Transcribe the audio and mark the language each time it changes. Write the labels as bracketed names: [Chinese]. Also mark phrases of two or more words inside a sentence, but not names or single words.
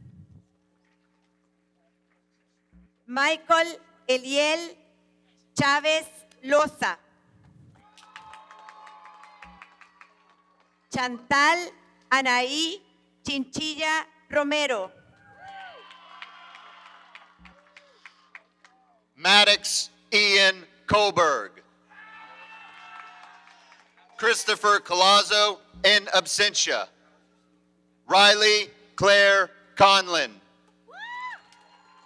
[English] Michael Eliel Chávez Loza. Chantal Anaí Chinchilla Romero. Maddox Ian Colberg. Christopher Colazzo [Latin] in absentia. [English] Riley Claire Conlin.